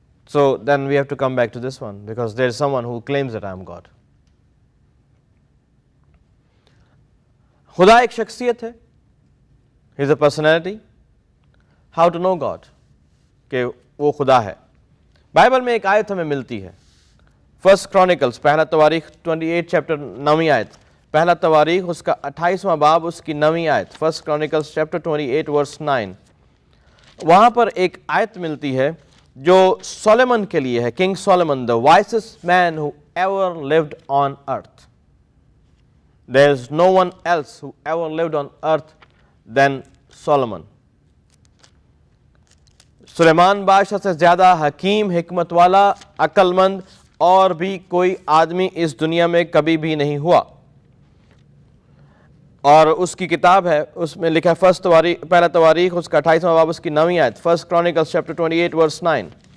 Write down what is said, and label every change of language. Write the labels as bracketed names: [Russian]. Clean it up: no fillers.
[English] So then we have to come back to this one, because there is someone who claims that I am God. [Hindi] खुदा एक शख्सियत है, [English] he is a personality. How to know God? [Hindi] कि वो खुदा है। Bible में एक आयत हमें मिलती है, फर्स्ट क्रॉनिकल्स, पहला तवारीख 28 चैप्टर 9वीं आयत, पहला तवारीख उसका 28वां बाब उसकी 9वीं आयत, फर्स्ट क्रॉनिकल्स चैप्टर 28 वर्स 9। वहाँ पर एक आयत मिलती है जो सोलोमन के लिए है, king Solomon, [English] The wisest man ever lived on earth. There is no one else who ever lived on earth than Solomon. [Hindi] Suleman बादशाह से ज़्यादा हकीम, हिकमत वाला, अक्लमंद और भी कोई आदमी इस दुनिया में कभी भी नहीं हुआ। और उसकी किताब है, उसमें लिखा है पहला तवारीख उसका 28वां बाब उसकी 9वीं आयत, 1 Chronicles [English] chapter 28 verse 9।